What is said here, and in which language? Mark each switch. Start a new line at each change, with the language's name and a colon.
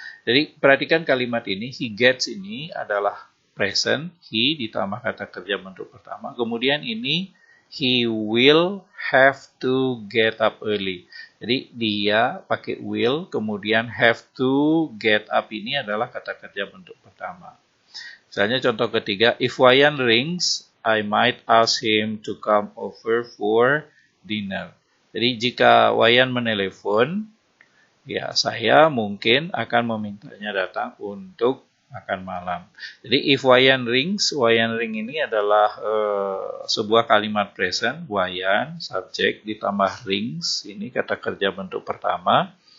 Indonesian: Jadi perhatikan kalimat ini, he gets ini adalah present, he ditambah kata kerja bentuk pertama. Kemudian ini,
English: he will have to get up early.
Indonesian: Jadi dia pakai will, kemudian have to get up ini adalah kata kerja bentuk pertama. Misalnya contoh ketiga,
English: if Wayan rings, I might ask him to come over for dinner.
Indonesian: Jadi jika Wayan menelepon, ya saya mungkin akan memintanya datang untuk makan malam. Jadi
English: if Wayan rings
Indonesian: ini adalah sebuah kalimat present, Wayan, subjek, ditambah rings, ini kata kerja bentuk pertama.